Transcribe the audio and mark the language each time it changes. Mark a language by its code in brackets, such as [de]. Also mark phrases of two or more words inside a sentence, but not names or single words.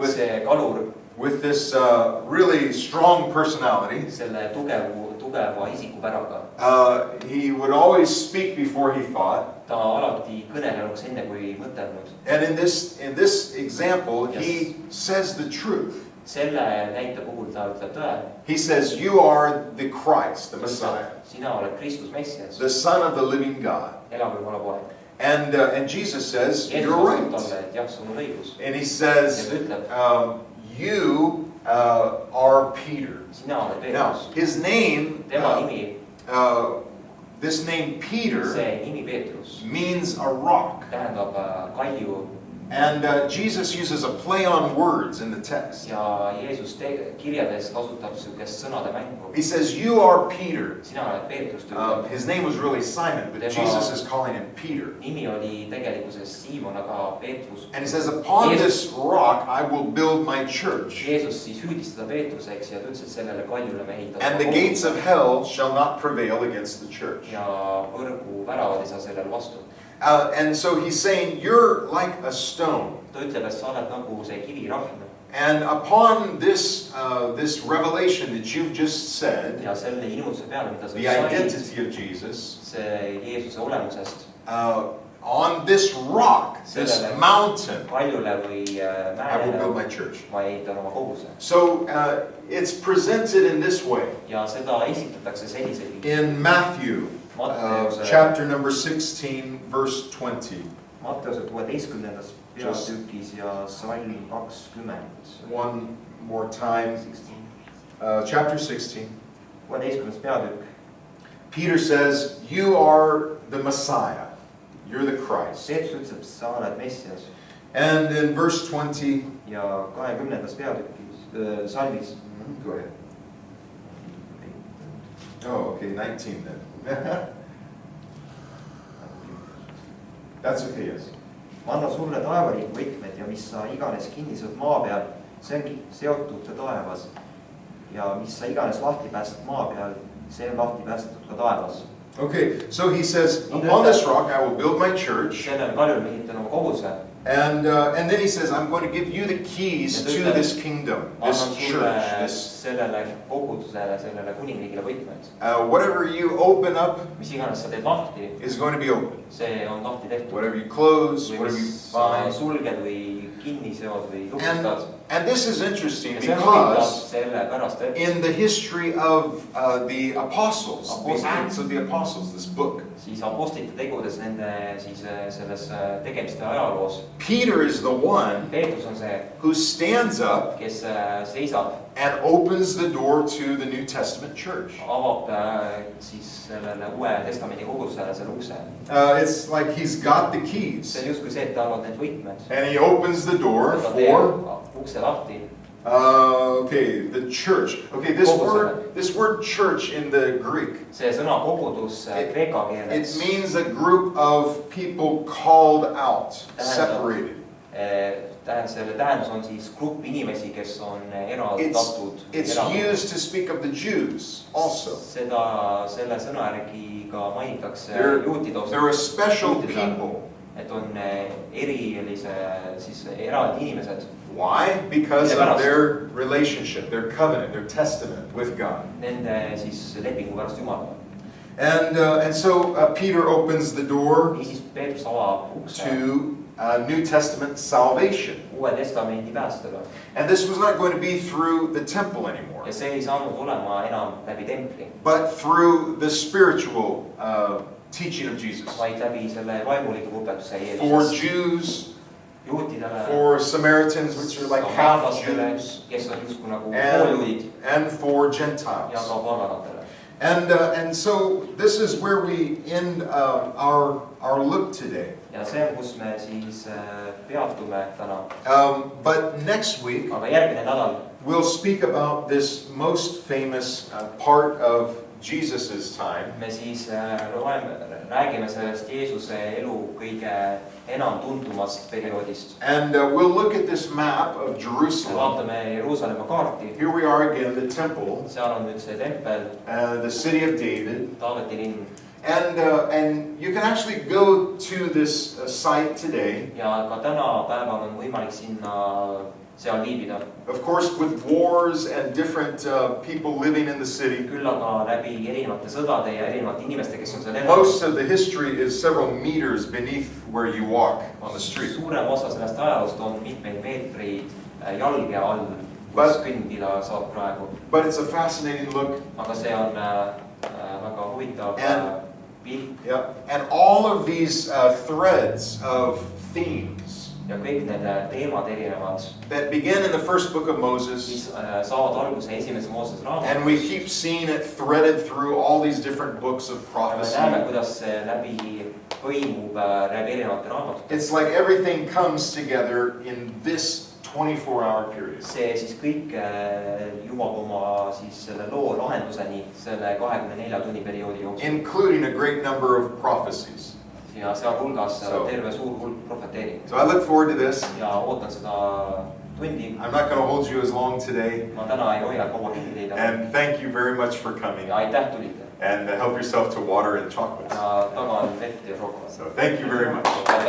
[et] see kalur, [en] with this really strong personality, [et] selle tugeva isikupäraga. [en] He would always speak before he thought. [et] Ta alati kõnelenuks enne kui mõtelnud. [en] And in this example, he says the truth. [et] Selle näite puhul ta ütleb tõe. [en] He says, you are the Christ, the Messiah, [et] Sina oled Kristus Messias, [en] the Son of the living God. [et] elav Jumala poeg. [en] And Jesus says, [et] Jeesus [en] you're [et] vastab [en] right. [et] talle, et jah, sul on õigus. [en] And he [et] Ja [en] says, [et] ta ütleb, [en] you are Peter. [et] sina oled [en] Now, [et] Peetrus. [en] his name, [et] Tema nimi, [en] this name Peter, [et] see nimi Peetrus, [en] means a rock. [et] tähendab kalju. [en] And Jesus uses a play on words in the text. [et] Ja Jeesus kirjades kasutab sükest sõnade mängu. [en] He says, you are Peter. [et] Sina oled Peetrus, ta ütleb. [en] His name was really Simon, but Jesus is calling him Peter. [et] Nimi oli tegelikkuses Siimon, aga Peetrus. [en] And he says, upon this rock I will build my church. [et] Jeesus siis süüdistada Peetruseks ja ta ütles, et sellele kaljule me ehitame. [en] And the gates of hell shall not prevail against the church. [et] Ja põrgu väravad ei saa sellele vastu. [en] And so he's saying, you're like a stone. [et] Ta ütleb, et sa oled nagu see kivirahm. [en] And upon this revelation that you've just said, [et] Ja selle ilmutuse peale, mida sa [en] the said, identity of Jesus, [et] see Jeesuse olemusest, [en] on this rock, this [et] sellele [en] mountain, [et] kaljule või [en] I will build [et] mäele [en] my church. [et] ma ehitan oma koguse. [en] So it's presented in this way. [et] Ja seda esitatakse sellisel [en] In Matthew, chapter number 16, verse 20. [et] Matteuse 16. peatükis ja salm 20. [en] One more time. Chapter 16. [et] 16. peatükk. [en] Peter says, you are the Messiah. You're the Christ. [et] Peetrus ütleb, sa oled Messias. [en] And in verse 20. [et] Ja 20. peatükis, salmis. [en] Go ahead. Oh, okay, 19 then. That's okay, yes. [et] Ma annan sulle taevariigi võtmed ja mis sa iganes kinni saad maa peal, see on seotud ka taevas. Ja mis sa iganes lahti päästad maa peal, see on lahti päästetud ka taevas. [en] Okay, so he says, upon this rock I will build my church. [et] Sellel kaljul ma ehitan oma koguse. [en] And then he says, I'm going to give you the keys to this kingdom, this church. [et] Sellele kogudusele, sellele kuningriigile võtmed. [en] Whatever you open up [et] Mis iganes sa teed lahti, [en] is going to be open. [et] see on lahti tehtud. [en] Whatever you close, [et] Või [en] whatever you [et] mis sa [en] bind. [et] sulged või kinni seod või lukustad. [en] And this is interesting [et] Ja see on huvitav [en] because [et] selle pärast, et [en] in the history of the apostles, the Apostles. Acts of the Apostles, this book, [et] siis apostlite tegudes nende siis selles tegemiste ajaloos [en] Peter is the one [et] Peetrus on see, [en] who stands up [et] kes seisab, [en] and opens the door to the New Testament church. [et] avab siis sellele Uue Testamendi kogudusele selle ukse. [en] It's like he's got the keys. [et] See on justkui see, et tal on need võtmed. [en] And he opens the door [et] Ta [en] for, [et] teeb ukse lahti. [en] okay, the church. Okay, this word church in the Greek, [et] See sõna kogudus kreeka [en] it [et] keeles [en] means a group of people called out, separated. [et] Selle tähendus on siis grupp inimesi, kes on eraldatud. [en] It's used to speak of the Jews also. [et] Seda selle sõna järgi ka mainitakse juutide [en] They're a special [et] juutide, [en] people. [et] et on erilise siis eraldi inimesed. [en] Why? Because of their relationship, their covenant, their testament with God. [et] Nende siis lepingu pärast Jumalaga. [en] And so Peter opens the door [et] Niisiis Peetrus avab ukse [en] to New Testament salvation. [et] Uue Testamendi päästele. [en] And this was not going to be through the temple anymore, [et] Ja see ei saanud olema enam läbi templi, [en] but through the spiritual teaching of Jesus. [et] vaid läbi selle vaimuliku õpetuse [en] For [et] Jeesusest. [en] Jews, [et] Juutidele, [en] for Samaritans, which are like half Jews, [et] kes on justkui nagu pooljuudid [en] and for [et] ja [en] Gentiles. [et] ka paganatele. [en] And so this is where we end our look today. [et] Ja see on, kus me siis peatume täna. [en] But next week [et] Aga järgmine nädal [en] we'll speak about this most famous part of Jesus's time. [et] me siis räägime sellest Jeesuse elu kõige enam tuntumast perioodist. [en] And we'll look at this map of [et] Me [en] Jerusalem. [et] vaatame Jeruusalemma kaarti. [en] Here we are again, the temple, [et] Seal on nüüd see tempel, [en] the city of David. [et] Taaveti linn. [en] And you can actually go to this site today. [et] Ja ka tänapäeval on võimalik sinna seal viibida. [en] Of course, with wars and different people living in the city, [et] Küll aga läbi erinevate sõdade ja erinevate inimeste, kes on seal elanud. [en] most of the history is several meters beneath where you walk on the street. [et] Suurem osa sellest ajaloost on mitmeid meetreid jalge all, kus kõndida saab praegu. [en] But it's a fascinating look. [et] Aga see on väga huvitav pilt. [en] Yeah. And all of these threads of themes [et] Ja kõik need teemad erinevad, [en] that begin in the first book of Moses, [et] mis saavad alguse esimese Moosese raamatus. [en] and we keep seeing it threaded through all these different books of [et] Ja me [en] prophecy. [et] näeme, kuidas see läbi põimub läbi erinevate raamatute. [en] It's like everything comes together in this 24-hour period. [et] See siis kõik jõuab oma siis selle loo lahenduseni selle 24 tunni perioodi jooksul. [en] Including a great number of prophecies. [et] Ja sealhulgas [en] So- [et] terve suur hulk profeteeringuid. [en] So I look forward to this. [et] Ja ootan seda tundi. [en] I'm not going to hold you as long today. [et] Ma täna ei hoia kaua kinni teid. [en] And thank you very much for coming. [et] Ja aitäh tulite. [en] And help yourself to water and chocolates. [et] Ja tagan vett ja šokolaadi. [en] So thank you very much.